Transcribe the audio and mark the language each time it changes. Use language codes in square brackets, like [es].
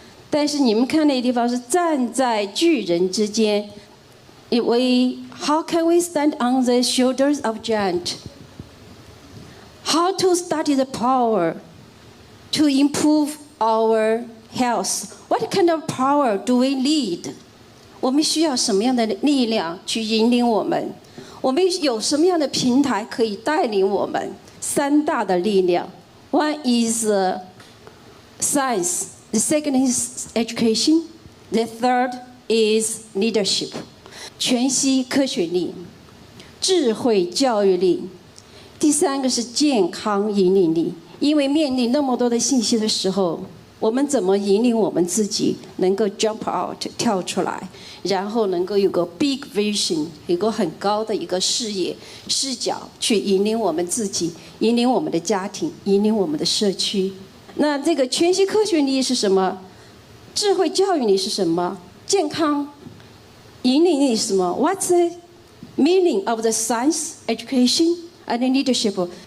[zh] 但是你们看那个地方是站在巨人之间。 [en] How can we stand on the shoulders of giants? How to study the power to improve our health? What kind of power do we need? [zh] 我们需要什么样的力量去引领我们？我们有什么样的平台可以带领我们？三大的力量 [en] ，One is science, the second is education, the third is leadership. [zh] 全息科学力、智慧教育力，第三个是健康引领力。因为面临那么多的信息的时候，我们怎么引领我们自己能够 [en] jump out [zh] 跳出来，然后能够有个 [en] big vision， [zh] 有个很高的一个视野视角去引领我们自己，引领我们的家庭，引领我们的社区。那这个全息科学力是什么？智慧教育力是什么？健康引领力是什么 [en] ？What's the meaning of the science, education, and leadership?